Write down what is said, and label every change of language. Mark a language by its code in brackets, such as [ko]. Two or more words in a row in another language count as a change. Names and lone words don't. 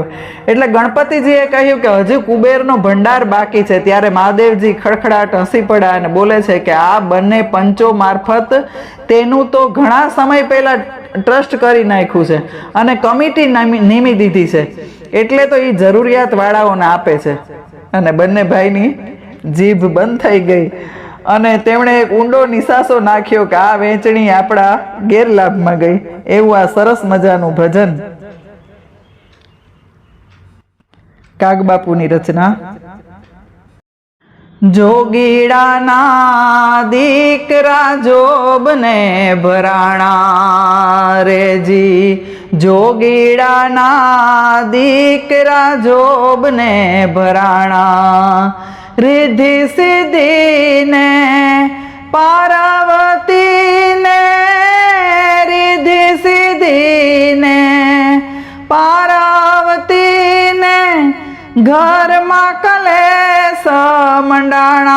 [gu] એટલે ગણપતિજીએ કહ્યું કે હજુ કુબેરનો ભંડાર બાકી છે। ત્યારે મહાદેવજી ખડખડાટ હસી પડ્યા અને બોલે છે કે આ બંને પંચો મારફત તેનું તો ઘણા સમય પહેલા ટ્રસ્ટ કરી નાખ્યું છે અને કમિટી નીમી દીધી છે, એટલે તો ઈ જરૂરિયાત વાળાઓને આપે છે। અને બંને ભાઈની જીભ બંધ થઈ ગઈ અને તેમણે એક ઊંડો નિસાસો નાખ્યો કે આ વેચણી આપણા ગેરલાભમાં ગઈ। એવું આ સરસ મજાનું ભજન કાગબાપુની રચના। જોગીડાના દીકરા જોબને ભરાણા રેજી, જોગીડાના દીકરા જોબને ભરાણા। રિદ્ધિ સિદ્ધિ ને પાર્વતી ને, રિદ્ધિ સિદ્ધિ ને પાર્વતી ને ઘરમાં કલેશ મંડાણા।